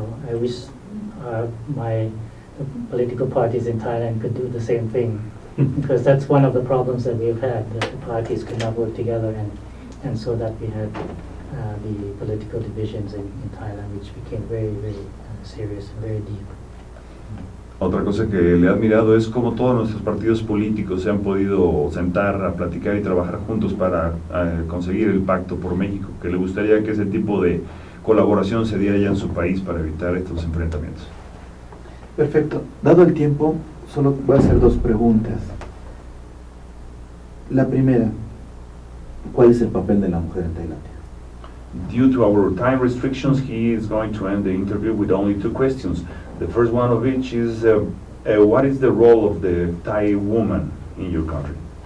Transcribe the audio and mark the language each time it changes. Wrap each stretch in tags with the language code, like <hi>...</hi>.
<en>I wish the political parties in Thailand could do the same thing, because that's one of the problems that we've had, that the parties could not work together, and so that we had the political divisions in Thailand, which became very, very serious and very deep.</en> <es>Otra cosa que le he admirado es cómo todos nuestros partidos políticos se han podido sentar a platicar y trabajar juntos para conseguir el Pacto por México, que le gustaría que ese tipo de colaboración se diera ya en su país para evitar estos enfrentamientos. Perfecto. Dado el tiempo, solo voy a hacer dos preguntas. La primera, ¿cuál es el papel de la mujer en Tailandia?</es> <en>Due to our time restrictions, he is going to end the interview with only two questions. The first one of which is, what is the role of the Thai woman in your country?</en>